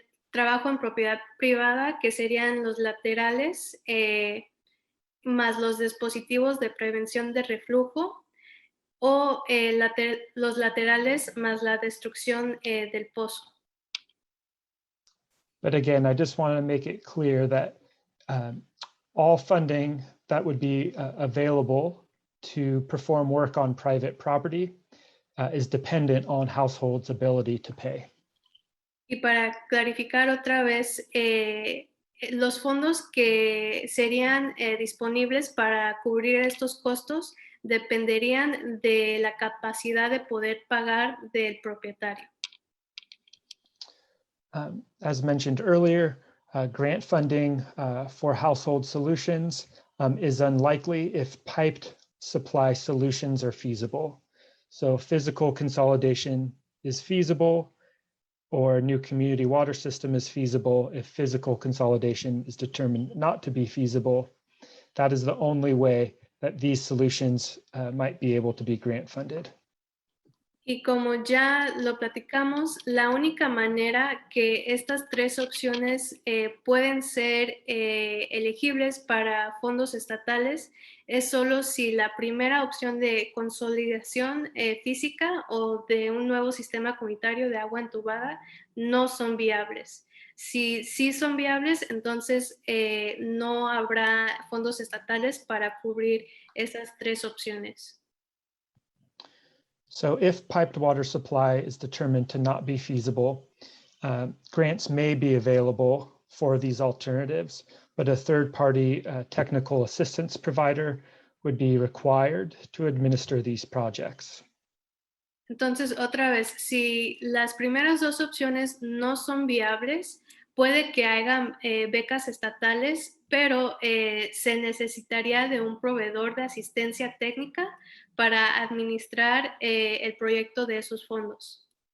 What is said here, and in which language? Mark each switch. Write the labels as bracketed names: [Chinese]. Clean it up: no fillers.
[Spanish] trabajo en propiedad privada, que serían los laterales, más los dispositivos de prevención de reflujo, o los laterales más la destrucción del pozo. [English] But again, I just want to make it clear that all funding that would be available to perform work on private property is dependent on households' ability to pay. [Spanish] Y para clarificar otra vez, los fondos que serían disponibles para cubrir estos costos dependerían de la capacidad de poder pagar del propietario. [English] As mentioned earlier, grant funding for household solutions is unlikely if piped supply solutions are feasible. So physical consolidation is feasible, or a new community water system is feasible if physical consolidation is determined not to be feasible. That is the only way that these solutions might be able to be grant funded. [Spanish] Y como ya lo platicamos, la única manera que estas tres opciones pueden ser elegibles para fondos estatales es solo si la primera opción de consolidación física o de un nuevo sistema comunitario de agua entubada no son viables. Si sí son viables, entonces no habrá fondos estatales para cubrir esas tres opciones. [English] So if piped water supply is determined to not be feasible, grants may be available for these alternatives, but a third-party technical assistance provider would be required to administer these projects. [Spanish] Entonces, otra vez, si las primeras dos opciones no son viables, puede que haya becas estatales, pero se necesitaría de un proveedor de asistencia técnica para administrar el proyecto de esos fondos.